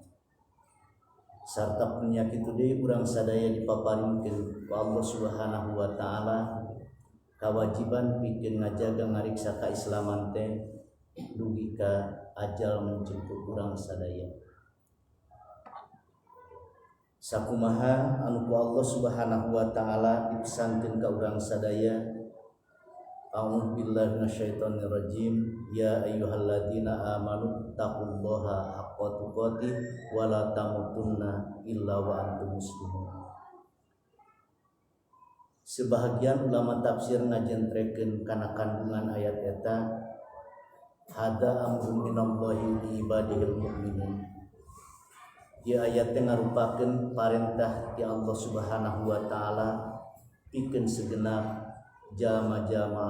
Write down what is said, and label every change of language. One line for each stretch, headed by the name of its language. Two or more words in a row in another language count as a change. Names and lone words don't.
Sundanese: Sarta penyakit deui urang sadaya dipaparingkeun ku Allah
Arabic: سبحانه وتعالى
Sundanese: kawajiban pikeun ngajaga ngariksa kaislaman teh dugika ajal menjemput urang sadaya. Sakumaha anu ku Allah
Arabic: سبحانه وتعالى
Sundanese: dipesankeun ka urang sadaya,
Arabic: أعوذ بالله من الشيطان الرجيم يا أيها الذين آمنوا اتقوا الله حق تقاته ولا تموتن إلا وأنتم مسلمون.
Sundanese: Sebahagian ulama tafsir ngajentrekeun kana kandungan ayat eta
Arabic: هذا أمر من الله لعباده المؤمنين.
Sundanese: Ieu ayat teh ngarupakeun parentah ti Allah
Arabic: سبحانه وتعالى
Sundanese: pikeun segenap jalma-jalma